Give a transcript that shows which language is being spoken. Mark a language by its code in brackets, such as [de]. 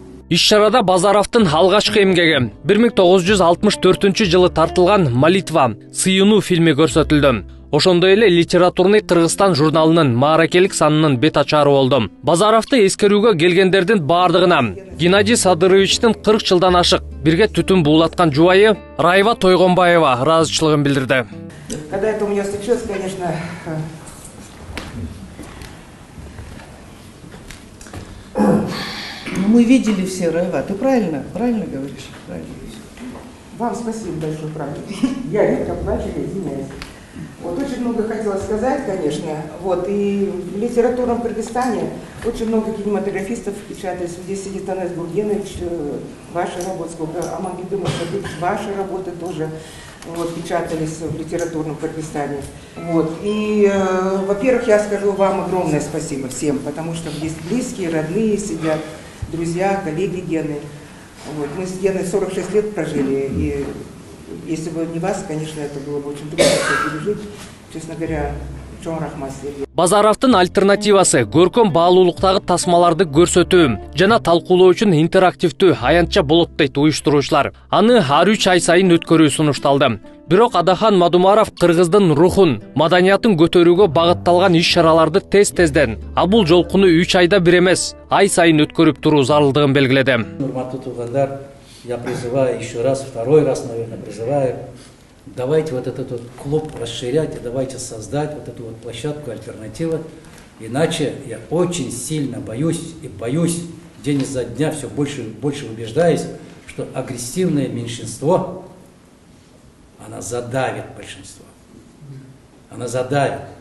[ky] Иш-чарада Базаровдун алгачкы эмгеги 1964 жылы тартылган «Молитва» сыйынуу фильми көрсөтүлдү. Ошондой эле Литературный Кыргызстан журналынын мааракелик санынын бет ачары болду. Базаровду эскерүүгө келгендердин баардыгына Геннадий Садыровичтин 40 жылдан ашык бирге түтүн буулаткан жубайы Райва Тойгонбаева ыраазычылыгын билдирди. [ru] Когда это у меня случилось, конечно, мы видели все, Райва, ты правильно говоришь, правильно. Вам спасибо большое, правда. Я редко плачу, я извиняюсь. Вот очень много хотела сказать, конечно. Вот, и в литературном Кыргызстане очень много кинематографистов печатались. Здесь сидит Анес Бургенович, ваша работа, сколько, Амангельдым Шабыч, ваши работы тоже вот, печатались в литературном Кыргызстане. Вот. И, во-первых, я скажу вам огромное спасибо всем, потому что здесь близкие, родные сидят, друзья, коллеги Гены. Вот. Мы с Геной 46 лет прожили, и если бы не вас, конечно, это было бы очень трудно пережить. Честно говоря, [ky] чоң рахмат силерге. Базаровдун альтернативасы көркөм баалуулуктагы тасмаларды көрсөтүү жана талкуулоо үчүн интерактивдүү аянтча болот дейт уюштуруучулар. Аны ар 3 ай сайын өткөрүү сунушталды. Бирок Адахан Мадумаров кыргыздын рухун, маданиятын көтөрүүгө багытталган иш-чараларды тез-тезден, а бул жолкуну 3 айда бир эмес, ай сайын өткөрүп туруу зарылдыгын белгиледи. Урматтуу туугандар, [ru] я призываю еще раз, второй раз, наверное, призываю, давайте вот этот вот клуб расширять, и давайте создать вот эту вот площадку альтернативы. Иначе я очень сильно боюсь, день изо дня все больше и больше убеждаюсь, что агрессивное меньшинство, она задавит большинство. Она задавит.